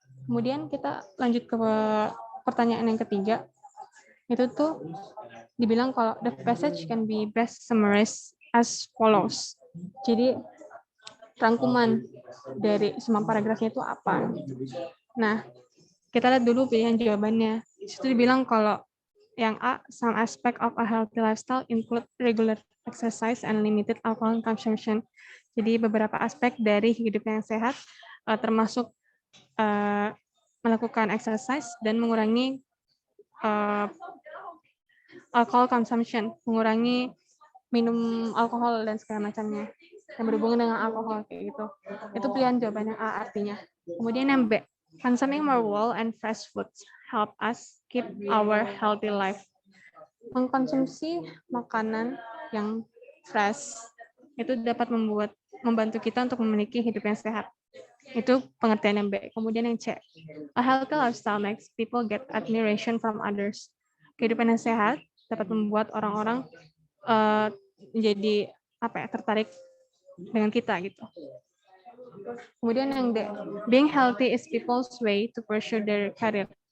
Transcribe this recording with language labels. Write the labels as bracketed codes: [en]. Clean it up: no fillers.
[id] Kemudian kita lanjut ke pertanyaan yang ketiga. Itu tuh dibilang kalau [en] the passage can be best summarized as follows. [id] Jadi rangkuman dari semua paragrafnya itu apa? Nah, kita lihat dulu pilihan jawabannya. Di situ dibilang kalau yang A, [en] some aspect of a healthy lifestyle include regular exercise and limited alcohol consumption. [id] Jadi beberapa aspek dari hidup yang sehat termasuk melakukan exercise dan mengurangi [en] alcohol consumption, [id] mengurangi minum alkohol dan segala macamnya yang berhubungan dengan alkohol kayak gitu. Itu pilihan jawaban yang A artinya. Kemudian yang B, [en] consuming more whole and fresh foods help us keep our healthy life. [id] Mengkonsumsi makanan yang fresh itu dapat membantu kita untuk memiliki hidup yang sehat. Itu pengertian yang B. Kemudian yang C, [en] a healthy lifestyle makes people get admiration from others. [id] Kehidupan yang sehat dapat membuat orang-orang menjadi tertarik dengan kita gitu. Kemudian yang D, [en] being healthy is people's way to pursue their career.